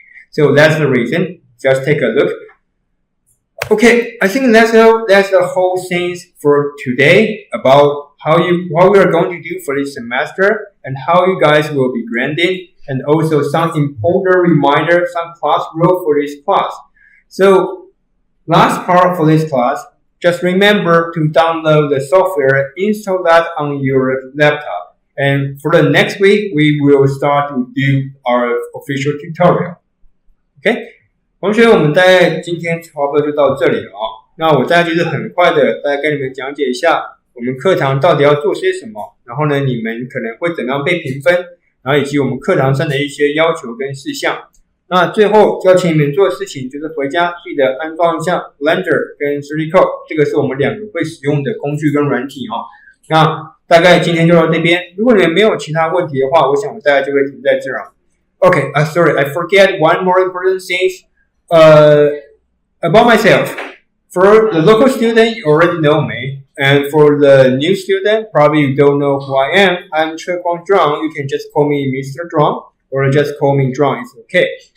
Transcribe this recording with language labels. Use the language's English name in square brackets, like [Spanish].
[English] So that's the reason. Just take a look. Okay, I think that's the whole thing for today about what we are going to do for this semester and how you guys will be grading, and also some important reminder, some class rule for this class. So last part for this class, just remember to download the software, install that on your laptop. And for the next week, we will start to do our official tutorial. Okay? [Chinese] 同学，我们大概今天差不多就到这里了啊。那我大概就是很快的，大概跟你们讲解一下我们课堂到底要做些什么，然后呢，你们可能会怎么样被评分，然后以及我们课堂上的一些要求跟事项。那最后要请你们做的事情就是回家记得安装一下 Blender 跟 3dcoat， 这个是我们两个会使用的工具跟软体哦。那大概今天就到这边，如果你们没有其他问题的话，我想我大概就会停在这儿。 [English] Okay, sorry, I forget one more important thing about myself. For the local student, you already know me. And for the new student, probably you don't know who I am. I'm Chequan Zhang. You can just call me Mr. Zhang or just call me Zhang. It's okay.